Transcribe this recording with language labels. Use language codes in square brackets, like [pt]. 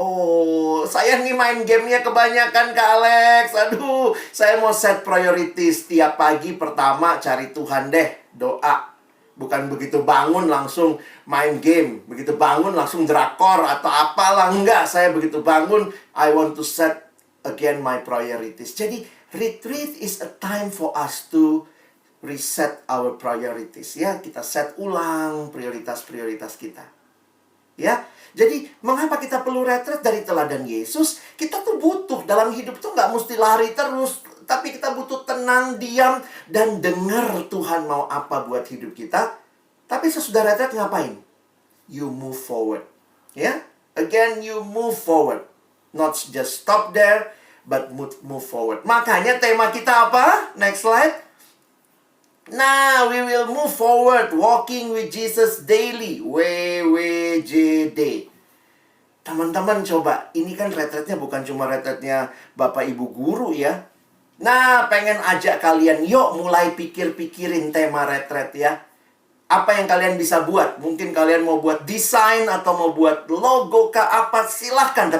[id] Oh, saya nih main gamenya kebanyakan Kak Alex. Aduh, saya mau [en] set priorities. [id] Tiap pagi pertama cari Tuhan deh, doa. Bukan begitu bangun langsung main game. Begitu bangun langsung drakor atau apalah. Enggak, saya begitu bangun, [en] I want to set again my priorities. [id] Jadi, [en] retreat is a time for us to reset our priorities. [id] Ya, kita set ulang prioritas-prioritas kita. Ya, jadi mengapa kita perlu retret dari teladan Yesus? Kita tuh butuh dalam hidup tuh nggak mesti lari terus, tapi kita butuh tenang, diam, dan dengar Tuhan mau apa buat hidup kita. Tapi sesudah retret ngapain? [en] You move forward. Ya, again you move forward, not just stop there, but move forward. [id] Makanya tema kita apa? [en] Next slide. Nah, we will move forward, walking with Jesus daily, WWJD. [id] Teman-teman coba, ini kan retretnya bukan cuma retretnya Bapak Ibu Guru ya. Nah, pengen ajak kalian, yuk mulai pikir-pikirin tema retret ya. Apa yang kalian bisa buat? Mungkin kalian mau buat desain atau mau buat logo kah apa, silahkan.